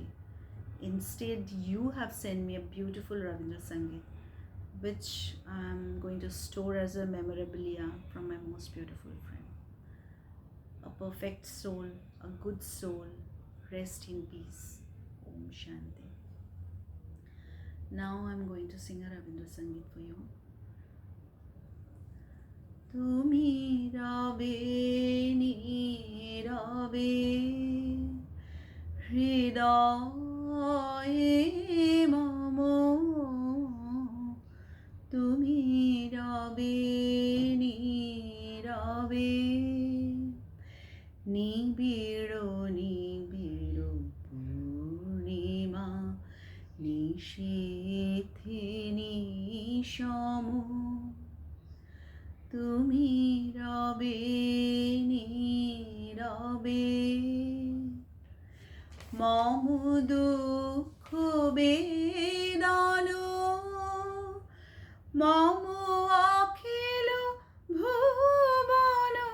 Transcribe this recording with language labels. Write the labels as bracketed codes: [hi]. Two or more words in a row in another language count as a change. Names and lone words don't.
[en] Instead, you have sent me a beautiful Ravindra Sangeet, which I am going to store as a memorabilia from my most beautiful friend. A perfect soul, a good soul, rest in peace. [sa] Om Shanti. [en] Now I'm going to sing a Ravindra Sangeet for you. [bn] তুমি রবে নীরবে হৃদয়ে মম. তুমি রবে নীরবে নিবিড় নিবিড় পূর্ণিমা নিশীথে নিশম তুমি রবে নীরবে মম দুঃখ বেদন মম অখিল ভুবন